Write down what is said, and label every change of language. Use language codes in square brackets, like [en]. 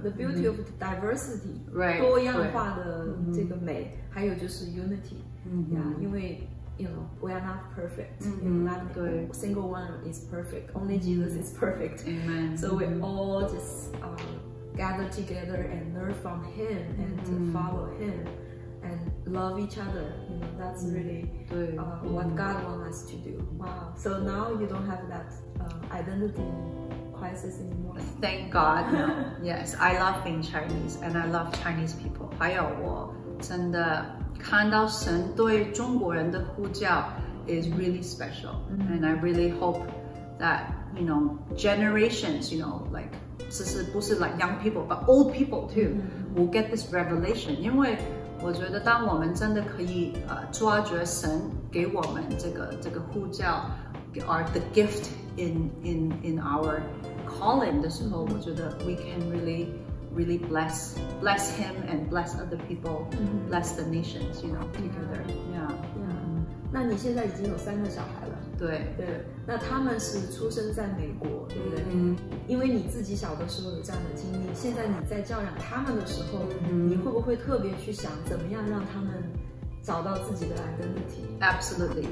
[en] the beauty of diversity， [zh] 多样化的这个美，还有就是 [en] unity， 因为 you know we are not perfect， not single one is perfect，only Jesus is perfect，so we all just gather together and learn from Him and to follow Him。And love each other, you know, that's really what God wants us to do. Wow. So now you don't have that identity crisis anymore. Thank God. No. Yes, I love being Chinese and I love Chinese people. [zh] 还有我真的看到神对中国人的呼叫 [en] is really special. And I really hope that, you know, generations, you know, like 不是 like young people, but old people too, will get this revelation. [zh] 因为我觉得，当我们真的可以抓住神给我们这个呼叫， [en] or the gift in our calling [zh] 的时候，我觉得 [en] we can really bless Him and bless other people, bless the nations, you know, together. Yeah. [zh] 那你现在已经有3个小孩了。对，那他们是出生在美国，对不对？因为你自己小的时候有这样的经历，现在你在教养他们的时候，你会不会特别去想怎么样让他们找到自己的 identity？Absolutely,